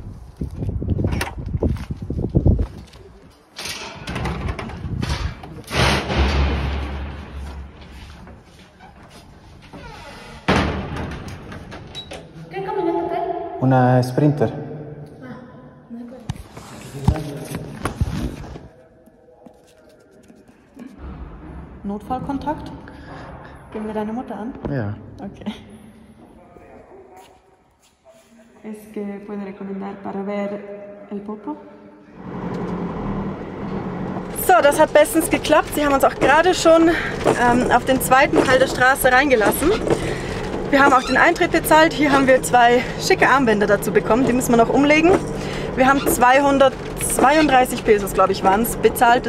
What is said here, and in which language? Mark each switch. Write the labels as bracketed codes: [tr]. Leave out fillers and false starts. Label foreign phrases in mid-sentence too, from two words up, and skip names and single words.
[es] Una Sprinter. [de] Notfallkontakt? Geben wir deine Mutter an? Ja. Okay. [es] Es que puede recomendar para ver el Popo? [de] So, das hat bestens geklappt. Sie haben uns auch gerade schon auf den zweiten Teil der Straße reingelassen. Wir haben auch den Eintritt bezahlt. Hier haben wir 2 schicke Armbänder dazu bekommen. Die müssen wir noch umlegen. Wir haben 232 Pesos, glaube ich, waren es, bezahlt.